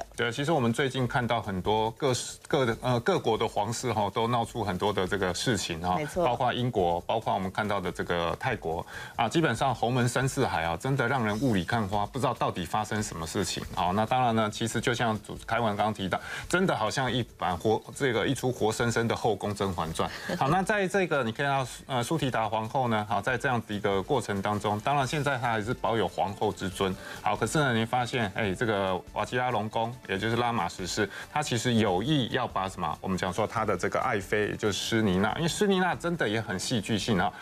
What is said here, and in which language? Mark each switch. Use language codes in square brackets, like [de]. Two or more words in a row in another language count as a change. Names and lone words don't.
[zh] 對，其實我們最近看到很多各國的皇室哈，都鬧出很多的這個事情哈，沒錯，包括英國，包括我們看到的這個泰國啊，基本上侯門深似海啊，真的讓人霧裡看花，不知道到底發生什麼事情。好，那當然呢，其實就像凱文剛剛提到，真的好像一出活生生的後宮甄嬛傳。好，那在這個你看到蘇提達皇後呢，好，在這樣的一個過程當中，當然現在她還是保有皇後之尊。好，可是呢，你發現這個瓦吉拉隆功，也就是拉瑪十世，他其實有意要把什麼？我們講說他的這個愛妃，也就是詩妮娜，因為詩妮娜真的也很戲劇性啊。